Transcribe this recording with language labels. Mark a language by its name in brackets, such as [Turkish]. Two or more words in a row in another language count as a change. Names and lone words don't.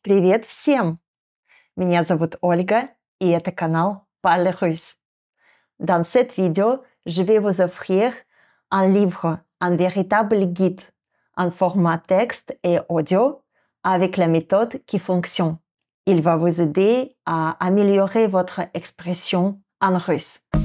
[Russian] Привет всем! Меня зовут Ольга, и это канал Parle Russe. [French] Dans cette vidéo, je vais vous offrir un livre, un véritable guide, en format texte et audio, avec la méthode qui fonctionne. Il va vous aider à améliorer votre expression en russe.